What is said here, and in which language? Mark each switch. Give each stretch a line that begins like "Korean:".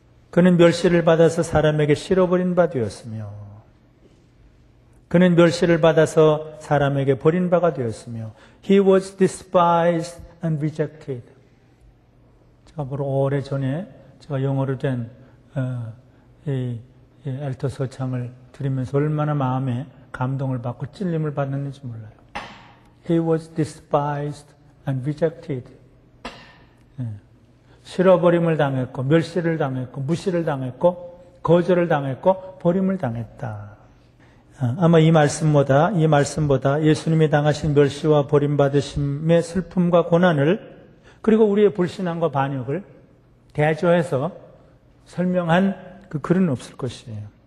Korean: 그는 멸시를 받아서 사람에게 실어버린 바 되었으며, 그는 멸시를 받아서 사람에게 버린 바가 되었으며,
English: He was despised and rejected.
Korean: 제가 오래 전에 제가 영어로 된 이 엘터 서창을 들으면서 얼마나 마음에 감동을 받고 찔림을 받았는지 몰라요.
English: He was despised and rejected.
Korean: 실어버림을 당했고, 멸시를 당했고, 무시를 당했고, 거절을 당했고, 버림을 당했다. 아마 이 말씀보다 예수님이 당하신 멸시와 버림받으심의 슬픔과 고난을, 그리고 우리의 불신앙과 반역을 대조해서 설명한 그 글은 없을 것이에요.